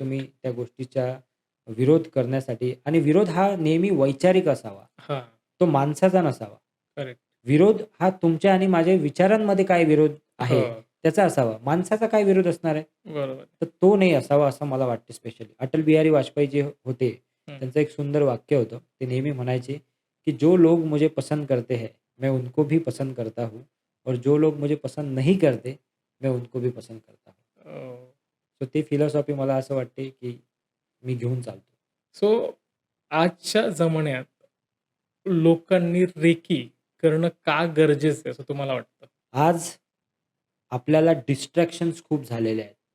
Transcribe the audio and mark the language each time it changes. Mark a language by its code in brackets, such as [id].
[mr] तुम्ही त्या गोष्टीचा विरोध करण्यासाठी आणि विरोध हा नेहमी वैचारिक असावा. हां. तो माणसाचा नसावा. [en] Correct. [mr] विरोध हा तुमच्या आणि माझ्या विचारांमध्ये काय विरोध आहे हो. त्याचा असावा. माणसाचा काय विरोध असणार आहे? बरोबर. तर तो नाही असावा असं मला वाटतं स्पेशली. अटल बिहारी वाजपेयी जे होते, हं. त्यांचं एक सुंदर वाक्य होतं. ते नेहमी म्हणायचे, की [hi] "जो लोग मुझे पसंद करते हैं, मैं उनको भी पसंद करता हूँ और जो लोग मुझे पसंद नहीं करते, मैं उनको भी पसंद करता हूँ." [mr] हो. सो ती फिलॉसॉफी मला असं वाटते, की मी घेऊन चालतो. सो आजच्या जमान्यात लोकांनी रेकी करणं का गरजेचं आहे असं तुम्हाला वाटतं? आज आपल्याला डिस्ट्रॅक्शन्स खूप झालेले आहेत.